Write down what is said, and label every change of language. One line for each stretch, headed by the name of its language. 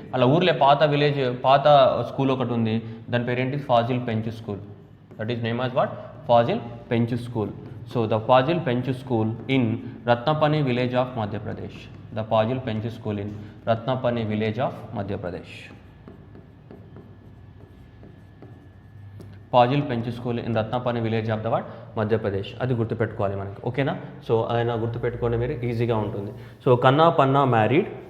Telugu: అలా ఊర్లో పాత స్కూల్ ఒకటి ఉంది, దాని పేరేంటిది?
English: Faasil Pench school. That is name as what? Faasil Pench school. So the Fazil Pench School in Ratnapani village of Madhya Pradesh. The Fazil Pench School in Ratnapani village of Madhya Pradesh. Fazil Pench School in Ratnapani village of the what?
Telugu: Madhya Pradesh. అది గుర్తుపెట్టుకోవాలి మనకి. ఓకేనా? So ఆయన గుర్తుపెట్టుకోండి మీరు, ఈజీగా ఉంటుంది. So కన్నా పన్నా మ్యారీడ్.